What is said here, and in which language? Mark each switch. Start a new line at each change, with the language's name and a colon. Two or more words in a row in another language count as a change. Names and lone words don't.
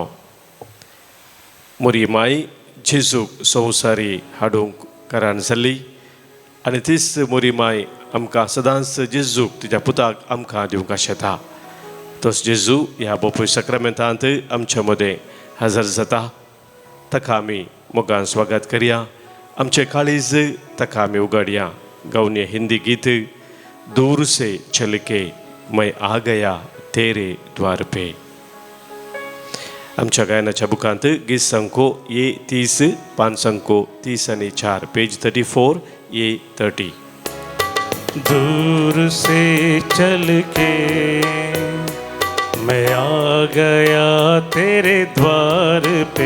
Konkani: मुरये माय जेजूक संवसारी हाडूंक कारण जाल्ली आनी तीच मुरये माय आमकां सदांच जेजूक तिच्या पुताक आमकां दिवंक आशेता. तोच जेजू ह्या बोपूय सक्रामेंतांत आमच्या मदें हजर जाता. ताका आमी मोगान स्वागत करया. आमचें काळीज ताका आमी उगडया. गावन हिंदी गीत
Hindi: दूर से चल के मैं आ गया तेरे द्वार पे.
Konkani: आमच्या गायनाच्या बुकांत गीत संको ये 30, पान संको 30 आणि 4, पेज 34 ये 30.
Hindi: दूर से चल के मैं आ गया तेरे द्वार पे.